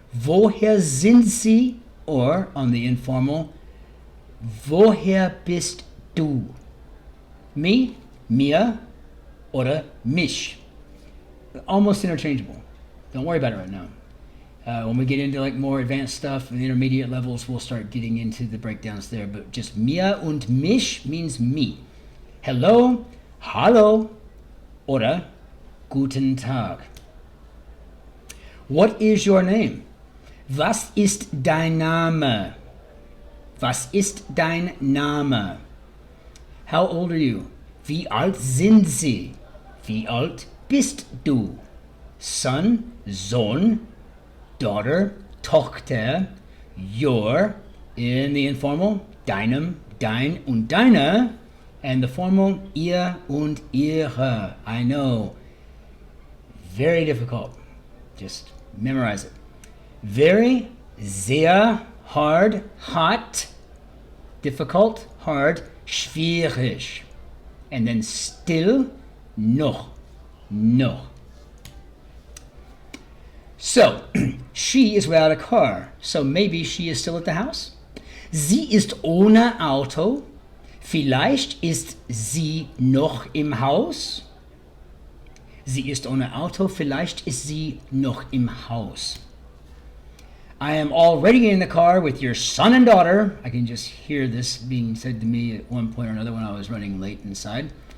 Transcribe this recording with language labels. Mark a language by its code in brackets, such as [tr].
[de] Woher sind Sie? [en] Or, on the informal, [de] woher bist du? [en] Me, [de] mir, oder mich. [en] Almost interchangeable. Don't worry about it right now. When we get into like more advanced stuff, the intermediate levels, we'll start getting into the breakdowns there. But just [de] mir und mich [en] means me. [de] Hello, hallo, oder guten Tag. [en] What is your name? [de] Was ist dein Name? Was ist dein Name? [en] How old are you? [de] Wie alt sind Sie? Wie alt bist du? [en] Son, Sohn, daughter, Tochter, your, in the informal, deinem, [de] dein und deine, [en] and the formal, [de] ihr und ihre. [en] I know. Very difficult. Just memorize it. Very, sehr, hard, hot, difficult, hard, schwierig. And then still, noch, noch. So, she is without a car, so maybe she is still at the house. [de] Sie ist ohne Auto. Vielleicht ist sie noch im Haus. Sie ist ohne Auto. Vielleicht ist sie noch im Haus. [en] I am already in the car with your son and daughter. I can just hear this being said to me at one point or another when I was running late inside.